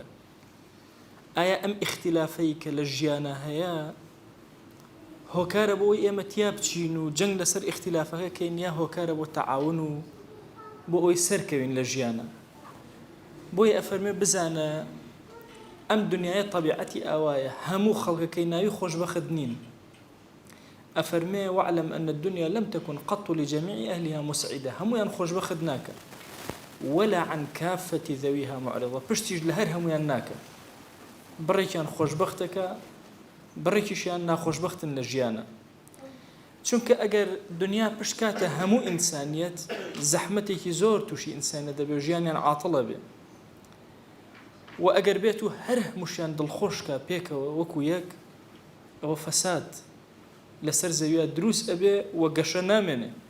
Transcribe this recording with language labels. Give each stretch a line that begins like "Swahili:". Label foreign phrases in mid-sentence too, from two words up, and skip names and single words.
Central Kurdish: ئایا ئەم اختلافەی کە لە ژیانە هەیە هۆکارە بۆی ئێمە تیا بچین و جەنگ لەسەر اختلافەکەکەین، یا هۆکارە بۆ تەعاون و بۆ ئەوی سەرکەوین لە ژیانە؟ بۆی ئەفەرمێ بزانە ئەم دنیای طبیعەتی ئاوایە، هەموو خەڵکەکەی ناوی خۆشبەخت نین.
Arabic: ئەفەرمێ وعلم أن الدنيا لم تكن قط لجميع أهلها مسعدة.
Central Kurdish: هەمویان خۆشبەخت ناکە،
Arabic: ولا عن كافة ذويها معرضة.
Central Kurdish: پشتیش لە هەر هەمویان ناکە. بڕێکیان خۆشبەختەکە، بڕێکیشیان ناخۆشبەختن لە ژیانە. چونکە ئەگەر دنیا پشکاتە هەموو ئینسانیەت، زەحمەتێکی زۆر تووشی ئینسانە دەبێ، ژیانیان عاتڵە بێ. و ئەگەر بێت و هەر هەمووشیان دڵخۆشکە پێکەوە وەکو یەک، ئەوە فەساد لەسەر زەویە دروست ئەبێ و گەشە نامێنێ.